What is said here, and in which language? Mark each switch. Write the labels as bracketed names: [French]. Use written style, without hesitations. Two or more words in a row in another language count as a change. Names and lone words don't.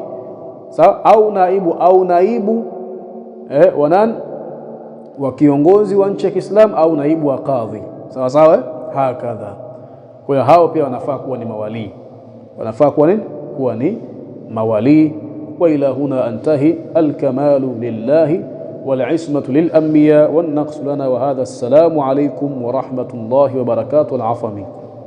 [Swahili] Sawa? Au naibu wa nani? Wa kiongozi wa nchi ya Kiislamu au naibu wa qadhi. Sawa sawa? Hakadha. Kwa hiyo hao pia wanafaa kuwa ni mawali, wanafaa kuwa nini? Kuwa ni mawali. [Arabic] وإلى هنا أنتهي. الكمال لله والعصمة للأنبياء والنقص لنا. وهذا السلام عليكم ورحمة الله وبركاته. العفو منكم.